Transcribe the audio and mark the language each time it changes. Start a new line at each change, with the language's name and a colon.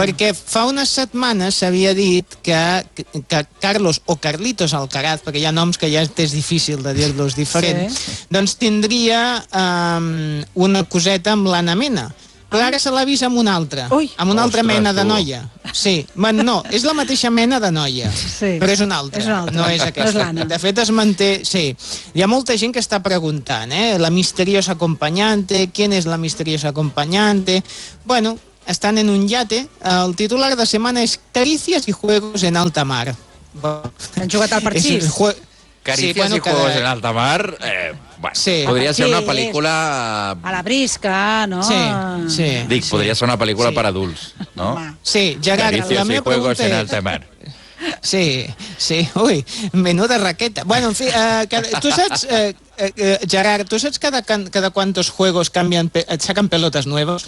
Catalan: Perquè fa unes setmanes s'havia dit que Carlos o Carlitos Alcaraz, perquè hi ha noms que ja és difícil de dir-los diferents, sí, doncs tindria una coseta amb l'Anna Mena. Però ara se l'ha vist amb una altra. Ui. Amb una altra mena de noia. Sí, no, és la mateixa mena de noia. Sí. Però és una altra. És una altra. No és aquesta. És de fet, es manté... Sí, hi ha molta gent que està preguntant, eh?
Spanish: La misteriosa acompanyante, ¿quién es la misteriosa acompanyante?
Catalan: Bueno, estan en un yate. El titular de setmana és
Spanish: Caricias y juegos en alta mar.
Catalan: Han jugat al parxís.
Spanish: Caricias, sí, bueno, y juegos en alta mar...
Catalan: Bueno, sí. Podria ser una pel·lícula... A la brisca, no? Sí, sí. Dic, sí. Podria ser una pel·lícula, sí, per adults, no? Sí, Gerard,
Spanish: Caricias,
Catalan: la meva pregunta
Spanish: en alta mar.
Catalan: Sí, sí, ui, menuda raqueta. Bueno, en fi, tu saps, Gerard, tu saps cada
Spanish: quantos juegos saquen
Catalan: pelotes noves?